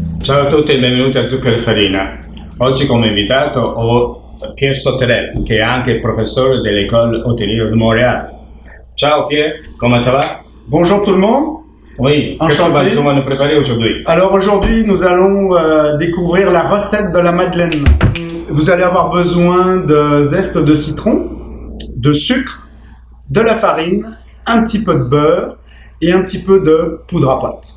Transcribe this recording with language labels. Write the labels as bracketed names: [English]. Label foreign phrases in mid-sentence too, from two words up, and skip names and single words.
[Italian] Ciao a tutti e benvenuti a Zucchero e Farina. Oggi come invitato ho Pierre Sauterelle, che è anche professore dell'École Hôtelière de Montréal. [French] Ciao Pierre, comment ça va? Bonjour tout le monde. Oui, qu'est-ce qu'on va nous préparer aujourd'hui? Alors aujourd'hui, nous allons découvrir la recette de la madeleine. Vous allez avoir besoin de zeste de citron, de sucre, de la farine, un petit peu de beurre et un petit peu de poudre à pâte.